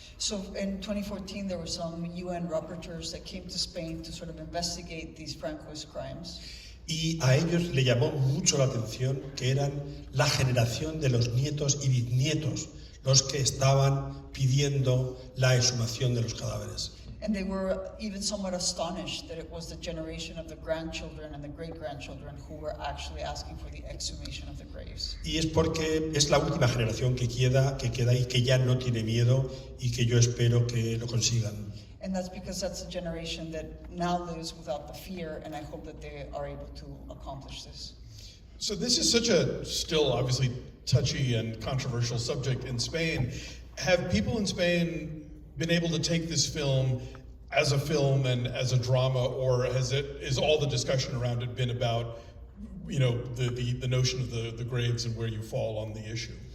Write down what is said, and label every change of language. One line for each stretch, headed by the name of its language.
English: So in 2014, there were some UN rapporteurs that came to Spain to sort of investigate these Francoist crimes.
Spanish: Y a ellos le llamó mucho la atención que eran la generación de los nietos y bisnietos los que estaban pidiendo la exhumación de los cadáveres.
English: And they were even somewhat astonished that it was the generation of the grandchildren and the great-grandchildren who were actually asking for the exhumation of the graves.
Spanish: Y es porque es la última generación que queda y que ya no tiene miedo y que yo espero que lo consigan.
English: And that's because that's a generation that now lives without the fear, and I hope that they are able to accomplish this. So this is such a still obviously touchy and controversial subject in Spain. Have people in Spain been able to take this film as a film and as a drama, or is all the discussion around it been about, the notion of the graves and where you fall on the issue?